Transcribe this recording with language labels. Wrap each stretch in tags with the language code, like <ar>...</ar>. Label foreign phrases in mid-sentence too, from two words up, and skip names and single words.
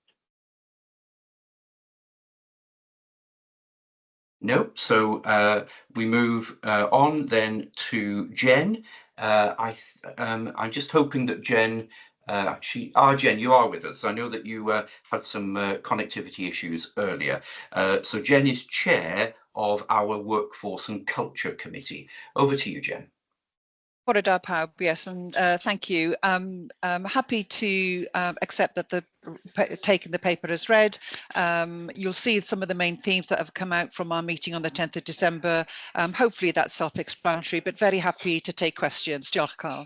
<en>No, so we move on then to Jen. I'm just hoping that Jen Actually, Jen, you are with us. I know that you had some connectivity issues earlier. So Jen is chair of our Workforce and Culture Committee. Over to you, Jen.</en> <cy>Bore da pawb,</cy> <en>yes, and thank you. I'm happy to accept that taking the paper as read. You'll see some of the main themes that have come out from our meeting on the 10th of December. Hopefully that's self-explanatory, but very happy to take questions. Diolch, Carl.</en>